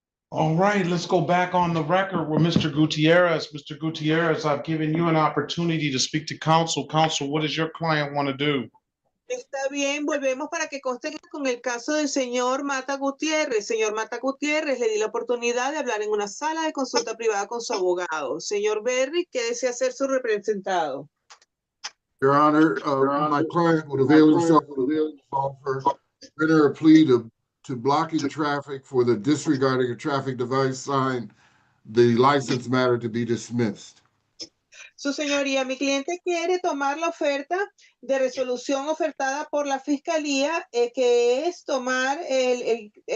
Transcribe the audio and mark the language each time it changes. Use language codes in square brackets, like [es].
[en] All right, let's go back on the record with Mr. Gutierrez. Mr. Gutierrez, I've given you an opportunity to speak to counsel. Counsel, what does your client want to do? [es] Está bien, volvemos para que conste con el caso del señor Mata Gutiérrez. Señor Mata Gutiérrez, le di la oportunidad de hablar en una sala de consulta privada con su abogado. Señor Berry, ¿qué desea ser su representado? [en] Your Honor, my client would avail himself of the offer, enter a plea to blocking traffic for the disregarding a traffic device sign, the license matter to be dismissed. [es] Su señoría, mi cliente quiere tomar la oferta de resolución ofertada por la fiscalía, que es tomar el